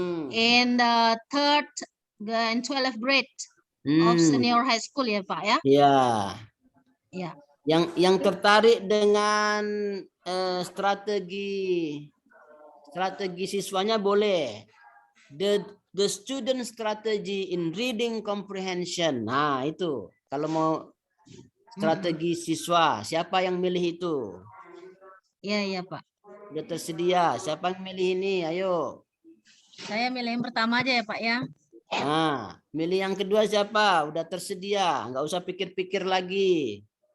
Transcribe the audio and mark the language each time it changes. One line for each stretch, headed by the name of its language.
English: In the 3rd and 12th grade of senior high school
Indonesian: ya, Pak ya. Iya. Ya. Yang tertarik dengan strategi siswanya boleh.
English: The student strategy in reading comprehension.
Indonesian: Nah, itu kalau mau strategi siswa, siapa yang milih itu? Iya, Pak. Sudah tersedia. Siapa yang milih ini? Ayo. Saya milih yang pertama aja ya, Pak ya. Nah, milih yang kedua siapa? Udah tersedia, nggak usah pikir-pikir lagi.